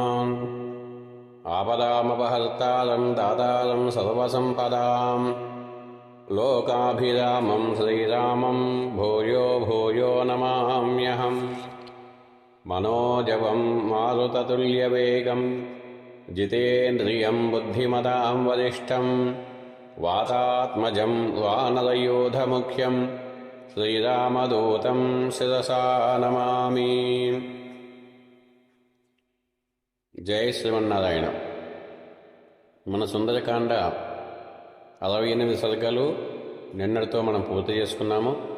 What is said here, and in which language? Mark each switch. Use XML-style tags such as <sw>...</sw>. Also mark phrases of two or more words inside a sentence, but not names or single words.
<sa>आपदामपहर्तारं दातारं सर्वसम्पदां लोकाभिरामं श्रीरामं भूयो भूयो नमाम्यहम्। मनोजवं मारुततुल्यवेगं जितेन्द्रियं बुद्धिमतां वरिष्ठं वातात्मजं वानरयूथमुख्यं శ్రీరామదూతం శిరసా నమామి.</sa> <te>జై శ్రీమన్నారాయణ. మన సుందరకాండ 68 సర్గలు నిన్నటితో మనం పూర్తి చేసుకున్నాము.</te>